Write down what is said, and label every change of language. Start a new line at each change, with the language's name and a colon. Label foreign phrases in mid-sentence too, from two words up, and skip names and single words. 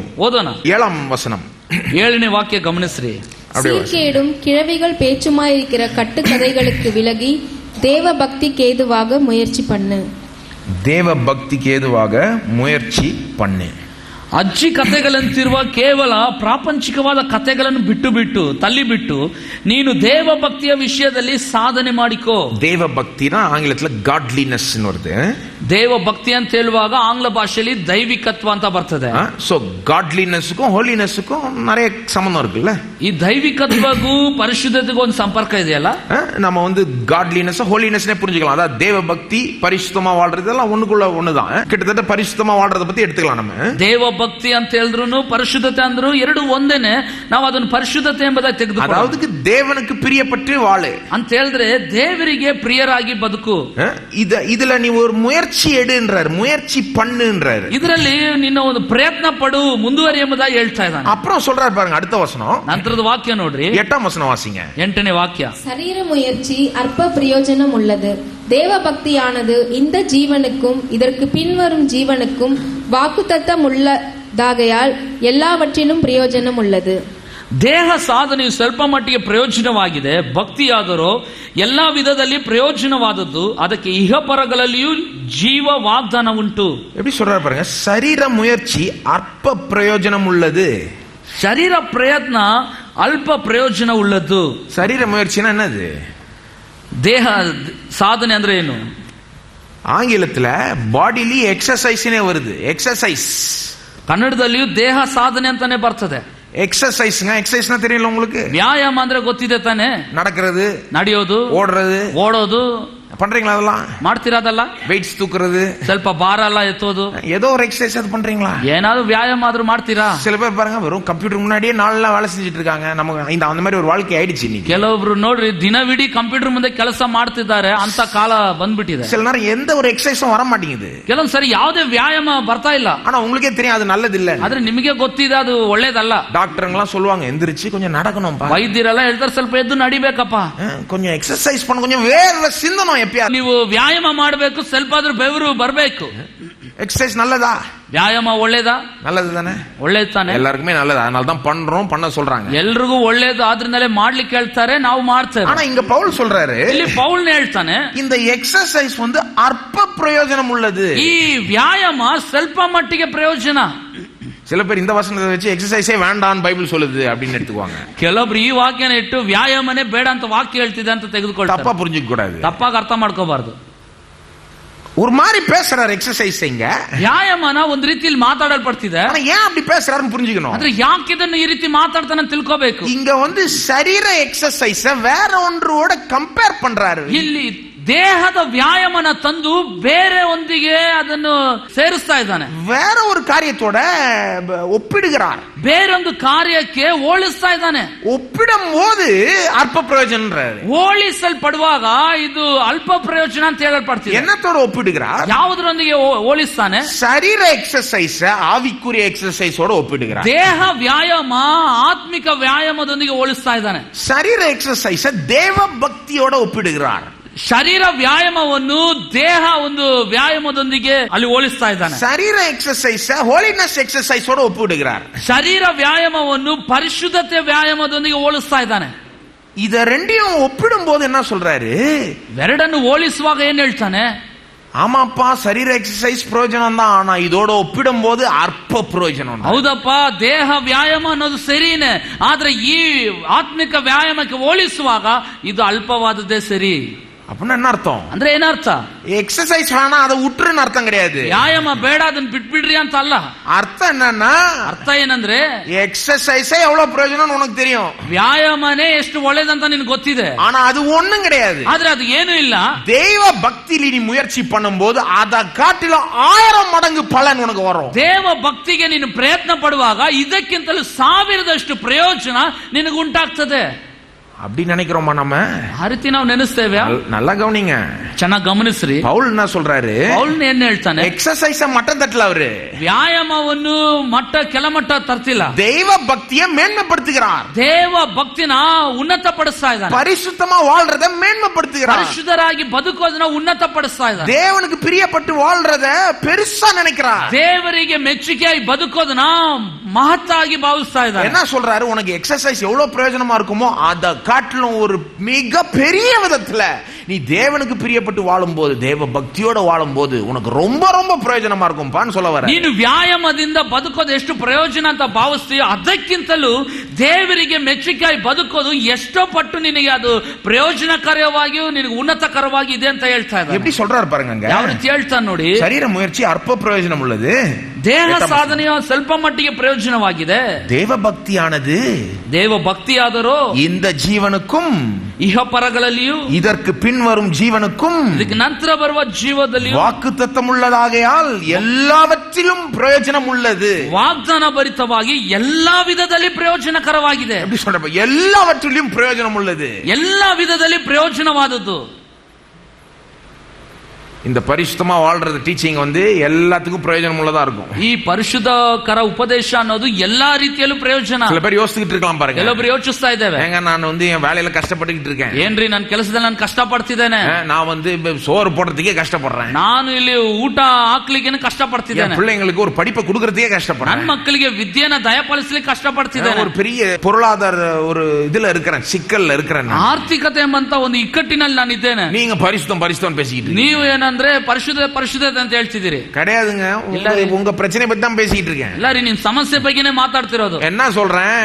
Kannada: ಓದೋಣ
Tamil: 7ம் வசனம்.
Kannada: 7ನೇ ವಾಕ್ಯ ಗಮನಿಸ್ರಿ.
Tamil: சீர்கேடும் கிழவிகள் பேச்சுமாயிருக்கிற கட்டுக்கதைகளுக்கு விலகி தேவ பக்திக்கு ஏதுவாக முயற்சி பண்ணு. தேவ பக்திக்கு ஏதுவாக முயற்சி பண்ணு.
Kannada: ಅಜ್ಜಿ ಕಥೆಗಳಂತಿರುವ ಕೇವಲ ಪ್ರಾಪಂಚಿಕವಾದ ಕಥೆಗಳನ್ನು ಬಿಟ್ಟು ತಳ್ಳಿಬಿಟ್ಟು ನೀನು ದೇವ ಭಕ್ತಿಯ ವಿಷಯದಲ್ಲಿ ಸಾಧನೆ ಮಾಡಿಕೋ. ದೇವ ಭಕ್ತಿನ ಆಂಗ್ಲದಲ್ಲಿ ಗಾಡ್ಲಿನೆಸ್ வருது. ದೇವ ಭಕ್ತಿ ಅಂತ ಹೇಳುವಾಗ ಆಂಗ್ಲ ಭಾಷೆಯಲ್ಲಿ ದೈವಿಕತ್ವ ಅಂತ ಬರ್ತದೆ.
Tamil: சோ
English: godliness holiness
Tamil: நிறைய சம்பந்தம் இருக்குல்ல.
Kannada: ಈ ದೈವಿಕತ್ವಗೂ ಪರಿಶುದ್ಧತೆಗೂ ಒಂದು ಸಂಪರ್ಕ ಇದೆಯಲ್ಲ.
Tamil: நம்ம வந்து
English: godliness holiness
Tamil: புரிஞ்சுக்கலாம். அதாவது தேவ பக்தி பரிசுத்தமா வாழ்றதெல்லாம் ஒண்ணுக்குள்ள ஒண்ணுதான். கிட்டத்தட்ட பரிசுத்தமா வாழ்றத பத்தி எடுத்துக்கலாம் நம்ம.
Kannada: ದೇವ ಭಕ್ತಿ ಅಂತ ಹೇಳಿದ್ರು ಪರಿಶುದ್ಧತೆ ಅಂದ್ರು ಎರಡು ಒಂದೇನೆ. ನಾವು ಅದನ್ನು ಪರಿಶುದ್ಧತೆ ಎಂಬುದಾಗಿ ತೆಗೆದುಕೊಳ್ಳೋಣ.
Tamil: அதாவது தேவனுக்கு பிரியப்பட்டு வாழு
Kannada: ಅಂತ ಹೇಳಿದ್ರೆ ದೇವರಿಗೆ ಪ್ರಿಯರಾಗಿ ಬದುಕು.
Tamil: இதுல நீ ஒரு முயற்சி எடுன்றார், முயற்சி பண்ணுன்றார்.
Kannada: ಇದರಲ್ಲಿ ನಿನ್ನ ಒಂದು ಪ್ರಯತ್ನ ಪಡು, ಮುಂದುವರಿ ಎಂಬುದಾಗಿ ಹೇಳ್ತಾ ಇದ್ದಾನೆ.
Tamil: அப்புறம் சொல்றாரு பாருங்க அடுத்த வசனம்.
Kannada: ನಂತರದ ವಾಕ್ಯ ನೋಡ್ರಿ,
Tamil: 8ம் வசனம் வாசிங்க.
Kannada: 8ನೇ ವಾಕ್ಯ.
Tamil: சரீர முயற்சி அற்ப பிரயோஜனம் உள்ளது, தேவ பக்தியானது இந்த ஜீவனுக்கும் இதற்கு பின்வரும் ஜீவனுக்கும் வாக்குத்தத்தம் உள்ளதாகையால் எல்லாவற்றிலும் பிரயோஜனம் உள்ளது.
Kannada: ದೇಹ ಸಾಧನೆಯು ಸ್ವಲ್ಪ ಮಟ್ಟಿಗೆ ಪ್ರಯೋಜನವಾಗಿದೆ, ಭಕ್ತಿಯಾದರೂ ಎಲ್ಲಾ ವಿಧದಲ್ಲಿ ಪ್ರಯೋಜನವಾದದ್ದು, ಅದಕ್ಕೆ ಇಹಪರಗಳಲ್ಲಿಯೂ ಜೀವ ವಾಗ್ದಾನ ಉಂಟು.
Tamil: எப்படி சொல்றாரு பாருங்க, சரீர முயற்சி அற்ப பிரயோஜனம் உள்ளது.
Kannada: ಶರೀರ ಪ್ರಯತ್ನ ಅಲ್ಪ ಪ್ರಯೋಜನ ಉಳ್ಳದ್ದು.
Tamil: சரீர முயற்சினா என்னது?
Kannada: ದೇಹ ಸಾಧನೆ ಅಂದ್ರೆ ಏನು?
Tamil: ஆங்கிலத்துல
English: bodily exercise
Tamil: வருது. எக்ஸசைஸ்
Kannada: ಕನ್ನಡದಲ್ಲಿಯೂ ದೇಹ ಸಾಧನೆ ಅಂತಾನೆ ಬರ್ತದೆ.
Tamil: எக்ஸசைஸ்ங்க. எக்ஸசைஸ்னா தெரியல உங்களுக்கு?
Kannada: ವ್ಯಾಯಾಮ ಅಂದ್ರೆ ಗೊತ್ತಿದೆ ತಾನೆ?
Tamil: நடக்கிறது,
Kannada: ನಡೆಯೋದು, ಓಡೋದು
Tamil: பண்றீங்களா? அதெல்லாம்
Kannada: ಮಾಡ್ತೀರಾ? ಅದಲ್ಲ
Tamil: வெயிட்ஸ் தூக்குறது,
Kannada: ಸ್ವಲ್ಪ ಭಾರ ಎಲ್ಲ ಎತ್ತೋದು,
Tamil: ஏதோ ஒரு எக்ஸசைஸ் அது பண்றீங்களா?
Kannada: ಏನಾದ್ರು ವ್ಯಾಯಾಮ ಆದ್ರೂ ಮಾಡ್ತೀರಾ?
Tamil: சில பேர் பாருங்க வெறும் கம்ப்யூட்டர் முன்னாடியே நாளெல்லாம் வேலை செஞ்சுட்டு இருக்காங்க. நமக்கு அந்த மாதிரி ஒரு வாழ்க்கை ஆயிடுச்சு இன்னைக்கு.
Kannada: ಕೆಲವೊಬ್ರು ನೋಡ್ರಿ ದಿನವಿಡೀ ಕಂಪ್ಯೂಟರ್ ಮುಂದೆ ಕೆಲಸ ಮಾಡ್ತಿದ್ದಾರೆ, ಅಂತ ಕಾಲ ಬಂದ್ಬಿಟ್ಟಿದೆ.
Tamil: சில நேரம் எந்த ஒரு எக்ஸசைஸும் வர மாட்டேங்குது.
Kannada: ಕೆಲವೊಂದ್ ಸರಿ ಯಾವುದೇ ವ್ಯಾಯಾಮ ಬರ್ತಾ ಇಲ್ಲ.
Tamil: ஆனா உங்களுக்கே தெரியும் அது நல்லது இல்ல.
Kannada: ಆದ್ರೆ ನಿಮಗೆ ಗೊತ್ತಿದೆ ಅದು ಒಳ್ಳೇದಲ್ಲ.
Tamil: டாக்டர்ங்களாம் சொல்லுவாங்க எந்திரிச்சு கொஞ்சம் நடக்கணும்.
Kannada: ವೈದ್ಯರೆಲ್ಲ ಹೇಳ್ತಾರೆ ಸ್ವಲ್ಪ ಎದ್ದು ನಡಿಬೇಕಪ್ಪ,
Tamil: கொஞ்சம் எக்ஸசைஸ் பண்ண, கொஞ்சம் வேர்வை சிந்தணும். எப்பயா
Kannada: ನೀವು ವ್ಯಾಯಾಮ ಮಾಡಬೇಕು, ಸ್ವಲ್ಪ ಆದ್ರೂ ಬೆವರು ಬರಬೇಕು.
Tamil: எக்ஸசைஸ் நல்லதா?
Kannada: ವ್ಯಾಯಾಮ ಒಳ್ಳೇದಾ?
Tamil: நல்லது தானே?
Kannada: ಒಳ್ಳೇದು ತಾನೆ?
Tamil: எல்லாருக்குமே நல்லது, அதனால தான் பண்றோம், பண்ண சொல்றாங்க.
Kannada: ಎಲ್ರಿಗೂ ಒಳ್ಳೇದು, ಆದ್ರಿಂದಲೇ ಮಾಡ್ಲಿಕ್ಕೆ ಹೇಳ್ತಾರೆ, ನಾವು ಮಾಡ್ತೇವೆ.
Tamil: ஆனா இங்க பவுல் சொல்றாரு,
Kannada: ಇಲ್ಲಿ ಪೌಲ್ನೇ ಹೇಳ್ತಾನೆ,
Tamil: இந்த எக்ஸசைஸ் வந்து அற்ப பிரயோஜனம் உள்ளது.
Kannada: ಈ ವ್ಯಾಯಾಮ ಸ್ವಲ್ಪ ಮಟ್ಟಿಗೆ ಪ್ರಯೋಜನ.
Tamil: சில பேர் இந்த வசனத்தை வச்சு எக்ஸசைஸே வேண்டாம் பைபிள் சொல்லுது அப்படின்னு எடுத்துக்குவாங்க.
Kannada: ಕೆಲವೊಬ್ರು ಈ ವಾಕ್ಯನ ಇಟ್ಟು ವ್ಯಾಯಾಮನೇ ಬೇಡ ಅಂತ ವಾಕ್ಯ ಹೇಳ್ತಿದೆ ಅಂತ ತೆಗೆದುಕೊಳ್ತಾರೆ.
Tamil: தப்பா புரிஞ்சுக்க கூடாது,
Kannada: ತಪ್ಪಾಗಿ ಅರ್ಥ ಮಾಡ್ಕೋಬಾರ್ದು.
Tamil: ஒரு மாதிரி பேசுறாரு எக்ஸசைஸ் இங்க.
Kannada: ವ್ಯಾಯಾಮನ ಒಂದು ರೀತಿಯಲ್ಲಿ ಮಾತಾಡಲ್ಪಡ್ತಿದೆ.
Tamil: ஆனா ஏன் அப்படி பேசுறாருன்னு புரிஞ்சுக்கணும்.
Kannada: ಆದ್ರೆ ಯಾಕೆ ಇದನ್ನು ಈ ರೀತಿ ಮಾತಾಡ್ತಾನೆ ತಿಳ್ಕೋಬೇಕು.
Tamil: இங்க வந்து சரீர எக்ஸசைஸ வேற ஒன்றோட கம்பேர் பண்றாரு.
Kannada: ಇಲ್ಲಿ ದೇಹದ ವ್ಯಾಯಾಮನ ತಂದು ಬೇರೆ ಒಂದಿಗೆ ಅದನ್ನು ಸೇರಿಸ್ತಾ ಇದ್ದಾನೆ.
Tamil: வேற ஒரு காரியத்தோட ஒப்பிடுகிறார்.
Kannada: ಬೇರೊಂದು ಕಾರ್ಯಕ್ಕೆ ಹೋಲಿಸ್ತಾ ಇದ್ದಾನೆ.
Tamil: ஒப்பிடும் போது அற்ப பிரயோஜனன்றாரு.
Kannada: ಹೋಲಿಸಲ್ಪಡುವಾಗ ಇದು ಅಲ್ಪ ಪ್ರಯೋಜನ ಅಂತ ಹೇಳಲ್ಪಡ್ತಿದೆ.
Tamil: என்னத்தோட ஒப்பிடுகிறார்?
Kannada: ಯಾವುದರೊಂದಿಗೆ ಹೋಲಿಸ್ತಾನೆ?
Tamil: சரீர எக்ஸசைஸ் ஆவிக்குரிய எக்ஸசைஸோட ஒப்பிடுகிறார்.
Kannada: ದೇಹ ವ್ಯಾಯಾಮ ಆತ್ಮಿಕ ವ್ಯಾಯಾಮದೊಂದಿಗೆ ಹೋಲಿಸ್ತಾ ಇದ್ದಾನೆ.
Tamil: சரீர எக்ஸசைஸ் தேவ பக்தியோட ஒப்பிடுகிறார்.
Kannada: ಶರೀರ ವ್ಯಾಯಾಮವನ್ನು ದೇಹ ಒಂದು ವ್ಯಾಯಾಮದೊಂದಿಗೆ ಅಲ್ಲಿ ಹೋಲಿಸ್ತಾ ಇದ್ದಾನೆ.
Tamil: சரீர எக்ஸசைஸ்
English: holiness exercise
Tamil: ஒப்பிடுகிறார்.
Kannada: ಶರೀರ ವ್ಯಾಯಾಮವನ್ನು ಪರಿಶುದ್ಧತೆ ವ್ಯಾಯಾಮದೊಂದಿಗೆ ಹೋಲಿಸ್ತಾ ಇದ್ದಾನೆ.
Tamil: இத ரெண்டையும் ஒப்பிடும் போது என்ன சொல்றாரு?
Kannada: ಎರಡನ್ನು ಹೋಲಿಸುವಾಗ ಏನ್ ಹೇಳ್ತಾನೆ?
Tamil: ஆமாப்பா, சரீர எக்ஸசைஸ் பிரயோஜனம் தான், ஆனா இதோட ஒப்பிடும் போது அற்ப பிரயோஜனம்.
Kannada: ಹೌದಪ್ಪ, ದೇಹ ವ್ಯಾಯಾಮ ಅನ್ನೋದು ಸರಿನೇ, ಆದ್ರೆ ಈ ಆತ್ಮಿಕ ವ್ಯಾಯಾಮಕ್ಕೆ ಹೋಲಿಸುವಾಗ ಇದು ಅಲ್ಪವಾದದ್ದೇ ಸರಿ.
Tamil: அப்படின்னா என்ன அர்த்தம்?
Kannada: ಅಂದ್ರೆ ಏನರ್ಥ?
Tamil: எக்ஸசைஸ் வேணா அதை விட்டுருன்னு அர்த்தம் கிடையாது.
Kannada: ವ್ಯಾಯಾಮ ಬೇಡ ಅದನ್ನ ಬಿಟ್ಬಿಡ್ರಿ ಅಂತ ಅಲ್ಲ.
Tamil: அர்த்தம் என்னன்னா,
Kannada: ಅರ್ಥ ಏನಂದ್ರೆ
Tamil: எக்ஸசைஸே எவ்வளவு பிரயோஜனம் உனக்கு தெரியும்,
Kannada: ವ್ಯಾಯಾಮನೇ ಎಷ್ಟು ಒಳ್ಳೇದಂತ ನಿನ್ಗೆ ಗೊತ್ತಿದೆ,
Tamil: ஆனா அது ஒண்ணும் கிடையாது.
Kannada: ಆದ್ರೆ ಅದು ಏನು ಇಲ್ಲ.
Tamil: தெய்வ பக்தியில நீ முயற்சி பண்ணும்போது அதை காட்டிலும் 1000 மடங்கு பலன் உனக்கு வரும்.
Kannada: ದೇವ ಭಕ್ತಿಗೆ ನೀನು ಪ್ರಯತ್ನ ಪಡುವಾಗ ಇದಕ್ಕಿಂತಲೂ 1000ದಷ್ಟು ಪ್ರಯೋಜನ ನಿನಗೆ ಉಂಟಾಗ್ತದೆ.
Tamil: அப்படி நினைக்கிறோமா நம்ம?
Kannada: ಆ ರೀತಿ ನಾವು ನೆನೆಸ್ತೇವೆ.
Tamil: நல்லா கவனிங்க,
Kannada: ಚೆನ್ನಾಗಿ ಗಮನಿಸ್ರಿ.
Tamil: பவுல் என்ன சொல்றாரு?
Kannada: ಪೌಲ್ ಏನ್ ಹೇಳ್ತಾನೆ?
Tamil: எக்ஸசைஸ மட்டம் தட்டல அவரு,
Kannada: ವ್ಯಾಯಾಮವನ್ನು ಕೆಳಮಟ್ಟ ತರ್ತಿಲ್ಲ,
Tamil: தெய்வ பக்தியை மேன்மைப்படுத்துகிறார்.
Kannada: ದೇವ ಭಕ್ತಿನ ಉನ್ನತಪಡಿಸ್ತಾ ಇದ್ದಾನೆ,
Tamil: பரிசுத்தமா வாழ்றத மேன்மைப்படுத்துகிறார்,
Kannada: ಪರಿಶುದ್ಧರಾಗಿ ಬದುಕೋದನ್ನ ಉನ್ನತಪಡಿಸ್ತಾ ಇದ್ದಾನೆ,
Tamil: தேவனுக்கு பிரியப்பட்டு வாழ்றத பெருசா நினைக்கிறார்,
Kannada: ದೇವರಿಗೆ ಮೆಚ್ಚುಗೆಯಾಗಿ ಬದುಕೋದನ್ನ ಮಹತ್ತಾಗಿ ಭಾವಿಸ್ತಾ ಇದ್ದಾನೆ.
Tamil: என்ன சொல்றாரு? உனக்கு எக்ஸசைஸ் எவ்வளவு பிரயோஜனமா இருக்குமோ அத காட்டிலும் ஒரு மிக பெரிய விதத்துல நீ தேவனுக்கு பிரியப்பட்டு வாழும்போது, தேவ பக்தியோட வாழும்போது உனக்கு ரொம்ப ரொம்ப பிரயோஜனமா இருக்கும்பான்னு சொல்ல வர.
Kannada: ನೀನು ವ್ಯಾಯಾಮದಿಂದ ಬದುಕೋದು ಎಷ್ಟು ಪ್ರಯೋಜನ ಅಂತ ಭಾವಿಸ್ತೀಯೋ ಅದಕ್ಕಿಂತಲೂ ದೇವರಿಗೆ ಮೆಚ್ಚುಗೆಯಾಗಿ ಬದುಕೋದು ಎಷ್ಟೋ ಪಟ್ಟು ನಿನಗೆ ಅದು ಪ್ರಯೋಜನಕರವಾಗಿಯೂ ನಿನಗೆ ಉನ್ನತಕರವಾಗಿ ಇದೆ ಅಂತ ಹೇಳ್ತಾ ಇದ್ದಾರೆ.
Tamil: எப்படி சொல்றாரு பாருங்க,
Kannada: ಯಾವ ರೀತಿ ಹೇಳ್ತಾನೆ ನೋಡಿ.
Tamil: சரீர முயற்சி அற்ப பிரயோஜனம் உள்ளது,
Kannada: ದೇಹ ಸಾಧನೆಯು ಸ್ವಲ್ಪ ಮಟ್ಟಿಗೆ ಪ್ರಯೋಜನವಾಗಿದೆ.
Tamil: தேவ பக்தியானது,
Kannada: ದೇವ ಭಕ್ತಿಯಾದರೂ
Tamil: இந்த ஜீவனுக்கும்
Kannada: ಇಹಪರಗಳಲ್ಲಿಯೂ
Tamil: இதற்கு பின்வரும் ஜீவனுக்கும்
Kannada: ಇದಕ್ಕೆ ನಂತರ ಬರುವ ಜೀವದಲ್ಲಿಯೂ
Tamil: வாக்குத்தத்தம் உள்ளதாகையால் எல்லாவற்றிலும் பிரயோஜனம் உள்ளது.
Kannada: ವಾಗ್ದಾನ ಭರಿತವಾಗಿ ಎಲ್ಲಾ ವಿಧದಲ್ಲಿ ಪ್ರಯೋಜನಕರವಾಗಿದೆ.
Tamil: எப்படி சொல்ற? எல்லாவற்றிலும் பிரயோஜனம் உள்ளது,
Kannada: ಎಲ್ಲಾ ವಿಧದಲ್ಲಿ ಪ್ರಯೋಜನವಾದದ್ದು.
Tamil: இந்த பரிசுத்தமா வாழ்றது டீச்சிங் வந்து எல்லாத்துக்கும் பிரயோஜனம் உள்ளதா இருக்கும்.
Kannada: ಈ ಪರಿಶುದ್ಧಕರ ಉಪದೇಶ ಅನ್ನೋದು ಎಲ್ಲಾ ರೀತಿಯಲ್ಲೂ ಪ್ರಯೋಜನ.
Tamil: சில பேர் யோசிச்சுட்டு இருக்கலாம் பாருங்க,
Kannada: ಕೆಲವೊಬ್ರು ಯೋಚಿಸ್ತಾ ಇದ್ದೇವೆ,
Tamil: ஏங்க நான் வந்து என் வேலையில கஷ்டப்பட்டுக்கிட்டு இருக்கேன்,
Kannada: ಏನ್ರಿ ನನ್ನ ಕೆಲಸದಲ್ಲಿ ನಾನು ಕಷ್ಟ ಪಡ್ತಿದ್ದೇನೆ,
Tamil: நான் வந்து சோறு போடுறதுக்கே கஷ்டப்படுறேன்,
Kannada: ನಾನು ಇಲ್ಲಿ ಊಟ ಹಾಕ್ಲಿಕ್ಕೆ ಕಷ್ಟ ಪಡ್ತಿದ್ದೇನೆ,
Tamil: பிள்ளைங்களுக்கு ஒரு படிப்பை கொடுக்கறதுக்கே கஷ்டப்படுறேன்,
Kannada: ನನ್ನ ಮಕ್ಕಳಿಗೆ ವಿದ್ಯೆನ ದಯಪಾಲಿಸಲಿಕ್ಕೆ ಕಷ್ಟ ಪಡ್ತಿದ್ದೇನೆ,
Tamil: ஒரு பெரிய பொருளாதார ஒரு இதுல இருக்கிறேன், சிக்கல்ல இருக்கிறேன்,
Kannada: ಆರ್ಥಿಕತೆ ಎಂಬಂತ ಒಂದು ಇಕ್ಕಟ್ಟಿನಲ್ಲಿ ನಾನು ಇದ್ದೇನೆ.
Tamil: நீங்க பரிசுத்தம் பரிசுத்தம் பேசிக்கிட்டு
Kannada: ನೀವು ಏನಂದ್ರೆ ಪರಿಶುದ್ಧತೆ ಅಂತ ಹೇಳ್ತಿದ್ದೀರಿ.
Tamil: கிடையாதுங்க, உங்க பிரச்சனை பத்தி தான் பேசிட்டு இருக்கேன்.
Kannada: ಇಲ್ಲ ರೀ, ನಿಮ್ ಸಮಸ್ಯೆ ಬಗ್ಗೆನೇ ಮಾತಾಡ್ತಿರೋದು.
Tamil: என்ன சொல்றேன்?